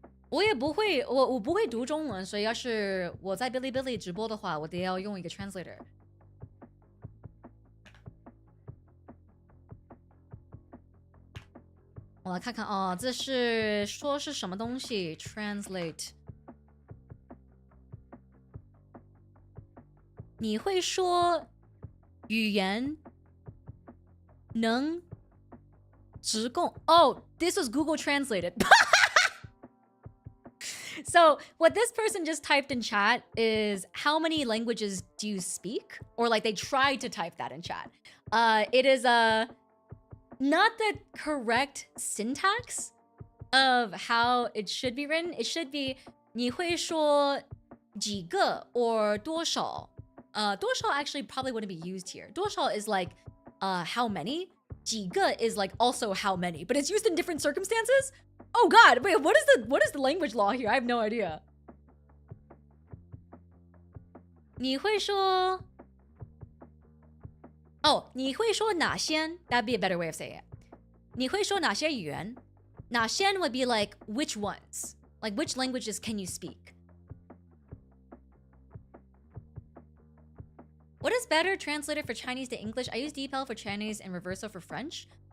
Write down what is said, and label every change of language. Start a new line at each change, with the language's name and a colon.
Chinese: 我也不会，我不会读中文，所以要是我在哔哩哔哩直播的话，我得要用一个 translator。我来看看啊，这是说是什么东西 ？translate。你会说语言能直供？
English: Oh, this was Google translated. So what this person just typed in chat is how many languages do you speak? Or like they tried to type that in chat. It is not the correct syntax of how it should be written. It should be
Chinese: 你会说几个
English: or 多少. 多少 actually probably wouldn't be used here. 多少 is like how many. 几个 is like also how many, but it's used in different circumstances. Oh god, wait, what is the language law here? I have no idea.
Chinese: 你会说 Oh, 你会说哪些?
English: That'd be a better way of saying it.
Chinese: 你会说哪些语言?
English: 哪些 would be like which ones? Like which languages can you speak? What is better translated for Chinese to English? I use DeepL for Chinese and Reverso for French.